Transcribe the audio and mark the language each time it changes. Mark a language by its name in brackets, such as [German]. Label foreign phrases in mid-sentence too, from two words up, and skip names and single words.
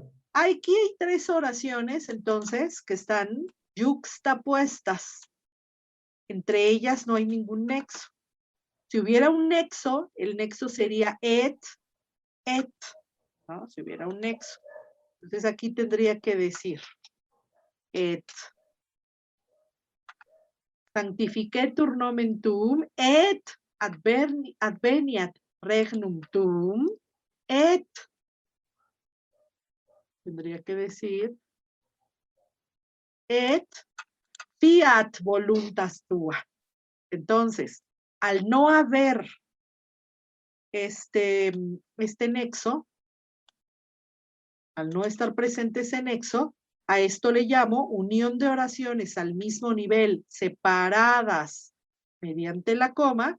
[Spanish] Aquí hay 3 oraciones, entonces, que están yuxtapuestas. Entre ellas no hay ningún nexo. Si hubiera un nexo, el nexo sería et, ¿no? Si hubiera un nexo. Entonces aquí tendría que decir et. [Latin] Sanctificetur nomen tuum et adveniat regnum tuum et. [Spanish] Tendría que decir [Latin] et fiat voluntas tua. [Spanish] Entonces, al no haber este nexo, al no estar presente ese nexo, a esto le llamo unión de oraciones al mismo nivel, separadas mediante la coma.